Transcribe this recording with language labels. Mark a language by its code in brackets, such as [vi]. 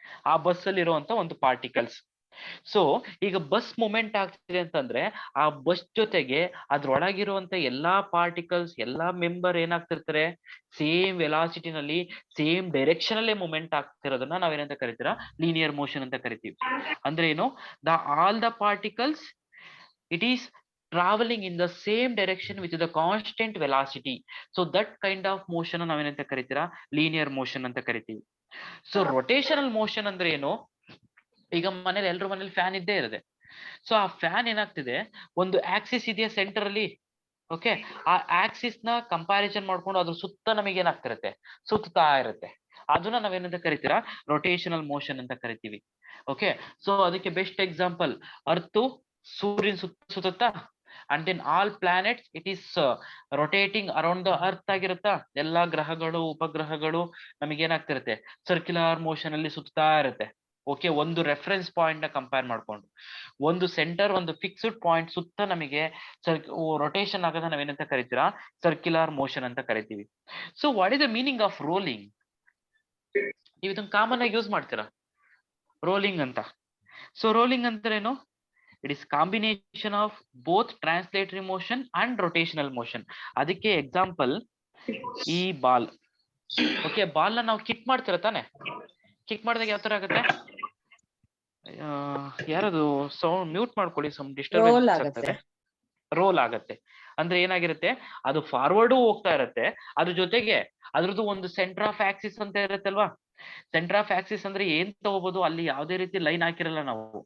[kn] ಆ ಬಸ್ ಅಲ್ಲಿ ಇರುವಂತ ಒಂದು ಪಾರ್ಟಿಕಲ್ಸ್. ಸೊ ಈಗ ಬಸ್ ಮೂಮೆಂಟ್ ಆಗ್ತಿದೆ ಅಂತಂದ್ರೆ ಆ ಬಸ್ ಜೊತೆಗೆ ಅದ್ರೊಳಗಿರುವಂತ ಎಲ್ಲಾ ಪಾರ್ಟಿಕಲ್ಸ್, ಎಲ್ಲಾ ಮೆಂಬರ್ ಏನಾಗ್ತಿರ್ತಾರೆ, ಸೇಮ್ ವೆಲಾಸಿಟಿನಲ್ಲಿ ಸೇಮ್ ಡೈರೆಕ್ಷನ್ ಅಲ್ಲೇ ಮೂಮೆಂಟ್ ಆಗ್ತಿರೋದನ್ನ ನಾವೇನಂತ ಕರಿತೀರಾ, ಲೀನಿಯರ್ ಮೋಷನ್ ಅಂತ ಕರಿತೀವಿ. ಅಂದ್ರೆ ಏನು, [en] All the particles it is traveling in the same direction with the constant velocity. So that kind of motion [kn] ನಾವೇನಂತ ಕರಿತೀರಾ, ಲೀನಿಯರ್ ಮೋಷನ್ ಅಂತ ಕರಿತೀವಿ. ಸೊ ರೊಟೇಷನಲ್ ಮೋಷನ್ ಅಂದ್ರೆ ಏನು, ಈಗ ಮನೇಲಿ ಎಲ್ರ ಮನೇಲಿ ಫ್ಯಾನ್ ಇದ್ದೇ ಇರುತ್ತೆ. ಸೊ ಆ ಫ್ಯಾನ್ ಏನಾಗ್ತಿದೆ, ಒಂದು ಆಕ್ಸಿಸ್ ಇದೆಯಾ ಸೆಂಟರ್ ಅಲ್ಲಿ. ಓಕೆ, ಆ ಆಕ್ಸಿಸ್ ನ ಕಂಪ್ಯಾರಿಸನ್ ಮಾಡ್ಕೊಂಡು ಅದ್ರ ಸುತ್ತ ನಮಗೆ ಏನಾಗ್ತಿರುತ್ತೆ, ಸುತ್ತಾ ಇರುತ್ತೆ. ಅದನ್ನ ನಾವೇನಂತ ಕರಿತೀರಾ, ರೊಟೇಷನಲ್ ಮೋಷನ್ ಅಂತ ಕರಿತೀವಿ. ಓಕೆ, ಸೊ ಅದಕ್ಕೆ ಬೆಸ್ಟ್ ಎಕ್ಸಾಂಪಲ್ ಅರ್ತು ಸೂರ್ಯನ ಸುತ್ತ, [en] and then all planets it is rotating around the earth [kn] ಆಗಿರುತ್ತಾ. ಎಲ್ಲಾ ಗ್ರಹಗಳು, ಉಪಗ್ರಹಗಳು ನಮಗೆ ಏನಾಗ್ತಿರುತ್ತೆ, ಸರ್ಕ್ಯುಲರ್ ಮೋಷನ್ ಅಲ್ಲಿ ಸುತ್ತಾ ಇರುತ್ತೆ. ಓಕೆ, ಒಂದು ರೆಫರೆನ್ಸ್ ಪಾಯಿಂಟ್ ನ ಕಂಪೇರ್ ಮಾಡ್ಕೊಂಡು ಒಂದು ಸೆಂಟರ್, ಒಂದು ಫಿಕ್ಸ್ಡ್ ಪಾಯಿಂಟ್ ಸುತ್ತ ನಮಗೆ ರೊಟೇಷನ್ ಆಗೋದ ನಾವೇನಂತ ಕರಿತೀರಾ, ಸರ್ಕ್ಯುಲರ್ ಮೋಷನ್ ಅಂತ ಕರಿತೀವಿ. [en] So what is the meaning of rolling? [kn] ನೀವು ಇದನ್ನ ಕಾಮನ್ ಆಗಿ ಯೂಸ್ ಮಾಡ್ತೀರಾ, ರೋಲಿಂಗ್ ಅಂತ. ಸೊ ರೋಲಿಂಗ್ ಅಂದ್ರೆ ಏನು, [en] it is combination of both translatory motion and rotational motion. [kn] ಅದಕ್ಕೆ ಎಕ್ಸಾಂಪಲ್ ಈ ಬಾಲ್. ಓಕೆ, ಬಾಲ್ ನ ನಾವು ಕಿಕ್ ಮಾಡ್ತೀರ ತಾನೆ, ಕಿಕ್ ಮಾಡಿದಾಗ ಯಾವ ತರ ಆಗುತ್ತೆ, ಯಾರದು ಸೌಂಡ್ ಮ್ಯೂಟ್ ಮಾಡ್ಕೊಳ್ಳಿ, ಸಮ್ ಡಿಸ್ಟರ್ಬೆನ್ಸ್ ಆಗ್ತದೆ. ರೋಲ್ ಆಗತ್ತೆ ಅಂದ್ರೆ ಏನಾಗಿರುತ್ತೆ, ಅದು ಫಾರ್ವರ್ಡ್ ಹೋಗ್ತಾ ಇರುತ್ತೆ, ಅದ್ರ ಜೊತೆಗೆ ಅದ್ರದ್ದು ಒಂದು ಸೆಂಟರ್ ಆಫ್ ಆಕ್ಸಿಸ್ ಅಂತ ಇರುತ್ತಲ್ವಾ. ಸೆಂಟರ್ ಆಫ್ ಆಕ್ಸಿಸ್ ಅಂದ್ರೆ ಏನ್ ತಗೋಬಹುದು, ಅಲ್ಲಿ ಯಾವುದೇ ರೀತಿ ಲೈನ್ ಹಾಕಿರಲ್ಲ ನಾವು.